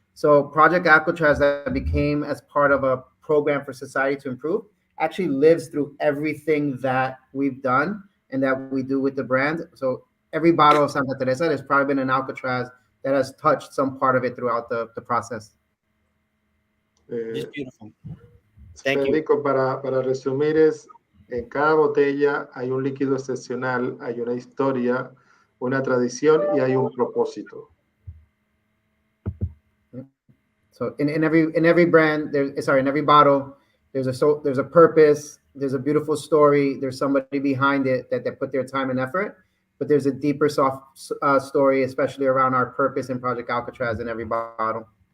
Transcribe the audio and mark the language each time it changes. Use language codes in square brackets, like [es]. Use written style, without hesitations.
[en] So Project Alcatraz, that became as part of a program for society to improve, actually lives through everything that we've done and that we do with the brand. So every bottle of Santa Teresa, there's probably been an Alcatraz that has touched some part of it throughout the process. It's beautiful. Thank [es] Federico, para resumir, en cada botella hay un líquido excepcional, hay una historia, una tradición y hay un propósito. [en] So in every brand, in every bottle, there's a purpose, there's a beautiful story, there's somebody behind it that put their time and effort, but there's a deeper soft story, especially around our purpose in Project Alcatraz in every bottle.